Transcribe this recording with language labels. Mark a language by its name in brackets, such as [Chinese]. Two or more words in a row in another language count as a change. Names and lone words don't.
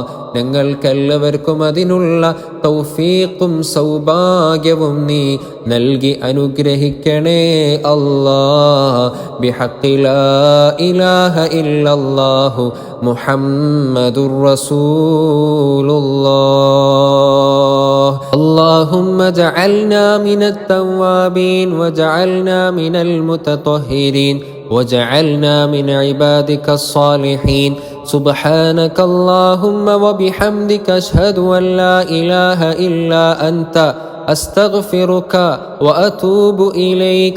[Malayalam] ഞങ്ങൾക്കെല്ലാവർക്കും അതിനുള്ള തൗഫീഖും സൗഭാഗ്യവും നീ നൽകി അനുഗ്രഹിക്കണേ അല്ലാഹ്. [Arabic] بحق لا إله إلا الله محمد رسول الله. اللهم اجعلنا من التوابين واجعلنا من المتطهرين واجعلنا من عبادك الصالحين. سبحانك اللهم وبحمدك أشهد أن لا إله إلا أنت أستغفرك وأتوب إليك.